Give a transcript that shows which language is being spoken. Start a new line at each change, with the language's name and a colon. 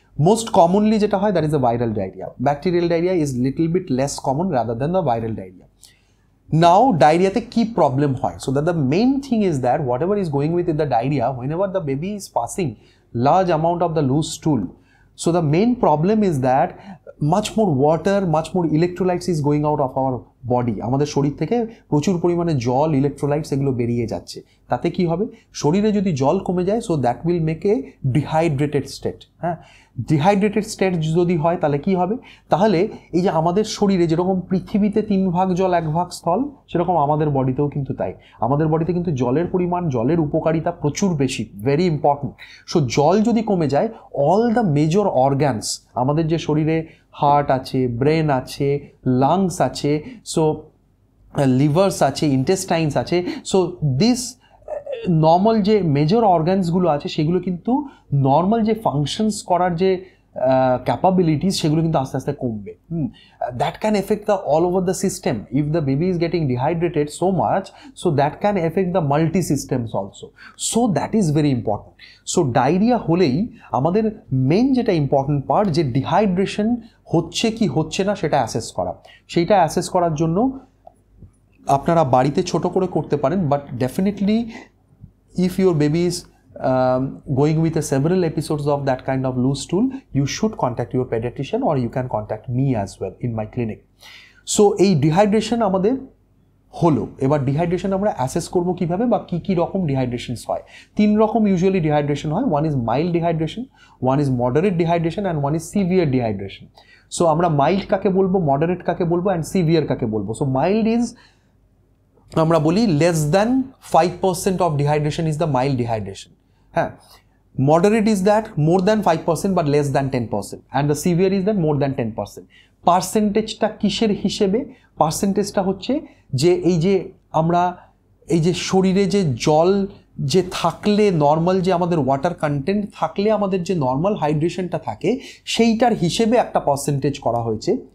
English: Most commonly
Bangla: যেটা হয়,
English: that is the viral diarrhea. Bacterial diarrhea is little bit less common rather than the viral diarrhea. Now diarrhea তে কি problem হয়, so that the main thing is that whatever is going with the diarrhea, whenever the baby is passing large amount of the loose stool, so the main problem is that much more water, much more electrolytes is going out of our body.
Bangla: আমাদের শরীর থেকে প্রচুর পরিমাণে জল, electrolytes এগুলো বেরিয়ে যাচ্ছে। তাতে কি হবে, শরীরে যদি জল কমে যায়,
English: So that will make a dehydrated state.
Bangla: Dehydrated state যদি হয় তাহলে কি হবে, তাহলে এই যে আমাদের শরীরে যেরকম পৃথিবীতে 3 ভাগ জল 1 ভাগ স্থল, সেরকম আমাদের বডিতেও কিন্তু তাই। আমাদের বডিতে কিন্তু জলের পরিমাণ, জলের উপকারিতা প্রচুর বেশি,
English: Very important.
Bangla: সো জল যদি কমে যায়, অল দ্য মেজর অর্গানস, আমাদের যে শরীরে হার্ট আছে, ব্রেন আছে, লাংস আছে, সো লিভার্স আছে, ইন্টেস্টাইনস আছে, সো দিস নর্মাল যে মেজর অর্গানসগুলো আছে সেগুলো কিন্তু নর্মাল যে ফাংশনস করার যে ক্যাপাবিলিটিস, সেগুলো কিন্তু আস্তে আস্তে কমবে।
English: That can effect the all over the system. If the baby is getting dehydrated so much, so that can effect the multi systems also. So that is very important.
Bangla: So diarrhoea হলেই আমাদের main যেটা important part, যে dehydration হচ্ছে কি হচ্ছে না সেটা assess করা। সেইটা অ্যাসেস করার জন্য আপনারা বাড়িতে ছোট করে করতে পারেন,
English: But definitely if your baby is going with several episodes of that kind of loose stool, you should contact your pediatrician, or you can contact me as well in my clinic.
Bangla: So এই dehydration আমাদের হলো, এবার dehydration আমরা assess করবো কিভাবে, বা কি কি রকম ডিহাইড্রেশনস হয়। 3 রকম ইউজুয়ালি ডিহাইড্রেশন হয়।
English: One is mild dehydration, one is moderate dehydration, and one is severe dehydration.
Bangla: So আমরা মাইল্ড কাকে বলবো, মডারেট কাকে বলবো, অ্যান্ড সিভিয়ার কাকে বলবো।
English: so mild is,
Bangla: আমরা বলি
English: less than 5% of dehydration is the mild dehydration. Moderate is that more than 5% but less than 10%, and the severe is that more than 10%.
Bangla: পার্সেন্টেজটা কিসের হিসেবে, পার্সেন্টেজটা হচ্ছে যে এই যে আমরা এই যে শরীরে যে জল যে থাকলে, নর্মাল যে আমাদের ওয়াটার কন্টেন্ট থাকলে আমাদের যে নর্মাল হাইড্রেশনটা থাকে, সেইটার হিসেবে একটা পার্সেন্টেজ করা হয়েছে।